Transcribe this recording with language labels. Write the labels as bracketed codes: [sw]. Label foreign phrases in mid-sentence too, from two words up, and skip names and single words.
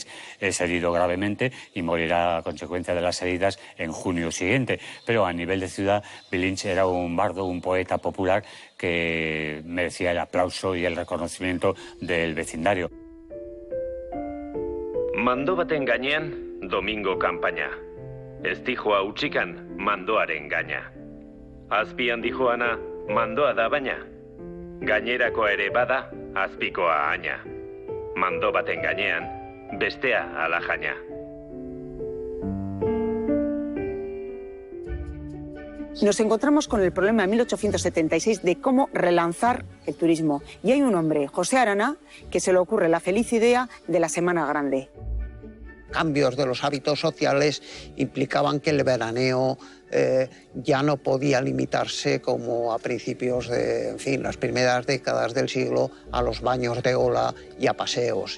[es] Es herido gravemente y morirá a consecuencia de las heridas en junio siguiente. Pero a nivel de ciudad, Vilinch era un bardo, un poeta popular que merecía el aplauso y el reconocimiento del vecindario. [eu] Mando baten gainean, Domingo kanpaina. Ez dijoa utxikan, mandoaren gaina. Azpian dijoana, mandoa da baina. Gainerakoa ere bada, azpikoa aina. Mando baten gainean, bestea ala jaina. [es] Nos encontramos con el problema en 1876 de cómo relanzar el turismo. Y hay un hombre, José Arana, que se le ocurre la feliz idea de la Semana Grande. Cambios de los hábitos sociales implicaban que el veraneo ya no podía limitarse como a principios de, en fin, las primeras décadas del siglo, a los baños de ola y a paseos.